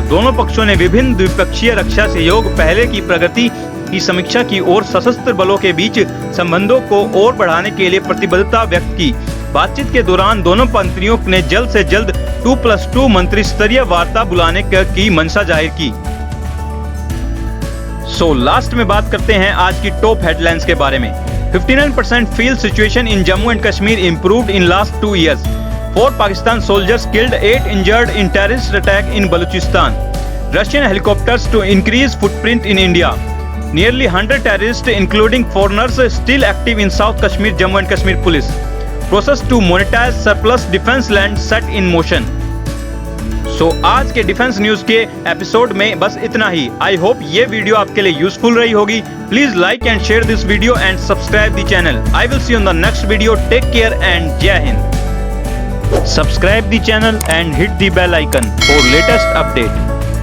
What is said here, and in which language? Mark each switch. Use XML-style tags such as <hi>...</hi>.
<hi>दोनों पक्षों ने विभिन्न द्विपक्षीय रक्षा सहयोग, पहले की प्रगति की समीक्षा की और सशस्त्र बलों के बीच संबंधों को और बढ़ाने के लिए प्रतिबद्धता व्यक्त की। बातचीत के दौरान दोनों मंत्रियों ने जल्द से जल्द 2+2 मंत्री स्तरीय वार्ता बुलाने की मंशा जाहिर की। लास्ट में बात करते हैं आज की टॉप हेडलाइंस के बारे में।</hi> <en>59% feel situation in Jammu and Kashmir improved in last 2 years. 4 Pakistan soldiers killed, 8 injured in terrorist attack in Balochistan. Russian helicopters to increase footprint in India. Nearly 100 terrorists, including foreigners, still active in South Kashmir, Jammu and Kashmir Police. Process to monetize surplus defense land set in motion.</en> <hi>आज के defence news के episode में बस इतना ही।</hi> <en>I hope</en> <hi>ये video आपके लिए useful रही होगी।</hi> <en>Please like and share this video and subscribe the channel. I will see you in the next video. Take care and</en> <hi>जय Hind.</hi> <en>Subscribe the channel and hit the bell icon for latest update.</en>